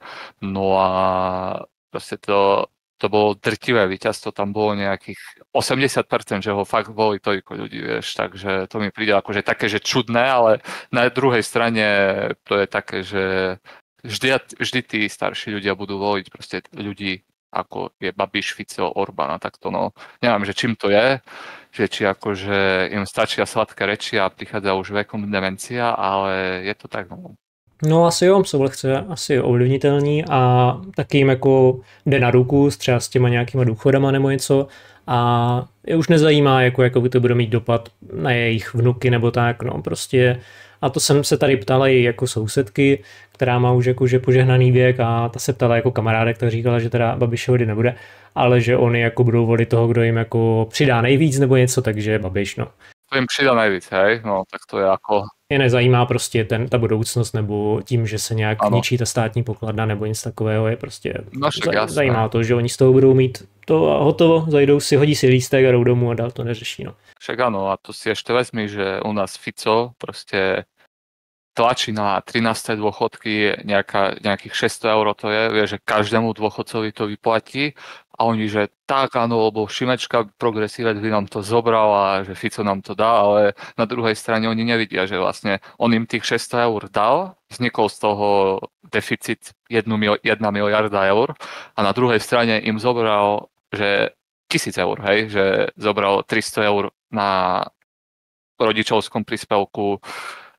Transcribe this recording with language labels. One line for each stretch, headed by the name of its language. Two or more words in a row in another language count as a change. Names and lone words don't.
Slovak: No a proste to bolo drtivé víťazstvo, tam bolo nejakých 80%, že ho fakt volí toľko ľudí, vieš, takže to mi príde akože také, že čudné, ale na druhej strane to je také, že vždy tí starší ľudia budú voliť proste ľudí ako je Babiš, Fico, Orbán a takto, no. Neviem, že čím to je, že či akože im stačia sladké reči a prichádza už vekom demencia, ale je to tak, no.
Czech: No asi jo, jsou lehce asi ovlivnitelní a taky jim jako jde na ruku třeba s těma nějakýma důchodama nebo něco a je už nezajímá, jako by to bude mít dopad na jejich vnuky nebo tak, no prostě. A to jsem se tady ptala i jako sousedky, která má už jakože požehnaný věk a ta se ptala jako kamarádek, která říkala, že teda Babišovi nebude, ale že oni jako budou volit toho, kdo jim jako přidá nejvíc nebo něco, takže Babiš, no. To jim přidá nejvíc, hej? No, tak to je jako... Je nezajímá prostě ta budoucnost nebo tím, že se nějak ničí ta státní pokladna nebo nic takového, je prostě zajímá to, že oni z toho budou mít to a hotovo, zajdou si, hodí si lístek a jdou domů a dál to neřeší, no.
Slovak: Však áno, a to si ešte vezmi, že u nás Fico proste tlačí na 13. dôchodky nejakých 600 eur, to je, vie, že každému dôchodcovi to vyplatí a oni, že tak áno, lebo Šimečka progresívec by nám to zobral a že Fico nám to dá, ale na druhej strane oni nevidia, že vlastne on im tých 600 eur dal, vznikol z toho deficit 1 miliarda eur a na druhej strane im zobral, že 1000 eur, hej, že zobral 300 eur na rodičovskom príspevku,